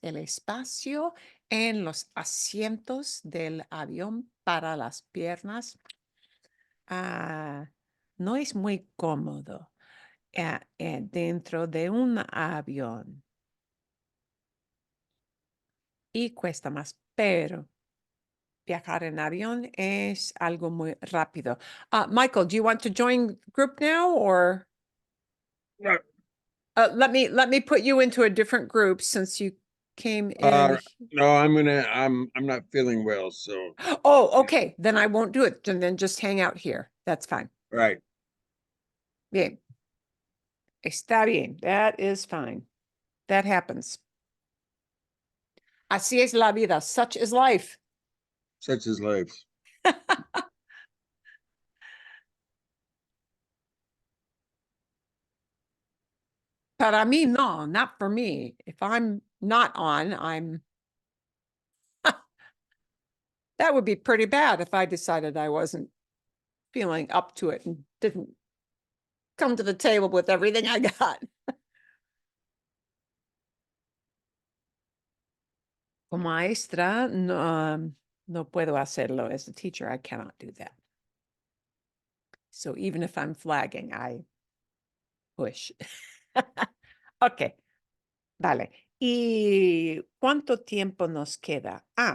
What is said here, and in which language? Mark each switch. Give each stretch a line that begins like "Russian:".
Spanish: El espacio en los asientos del avión para las piernas no es muy cómodo dentro de un avión y cuesta más, pero viajar en avión es algo muy rápido.
English: Michael, do you want to join group now, or No, let me put you into a different group since you came in? no, I'm not feeling well, so, Oh, okay. Then I won't do it. And then just hang out here. That's fine. right.
Spanish: Bien. Está bien.
English: That is fine. That happens.
Spanish: Así es la vida.
English: Such is life. Such is life.
Spanish: Para mí, no,
English: not for me. If I'm not on, that would be pretty bad if I decided I wasn't feeling up to it and didn't come to the table with everything I got.
Spanish: Como maestra, no puedo hacerlo.
English: As a teacher, I cannot do that. So even if I'm flagging, I push.
Spanish: Ok, vale. ¿Y cuánto tiempo nos queda?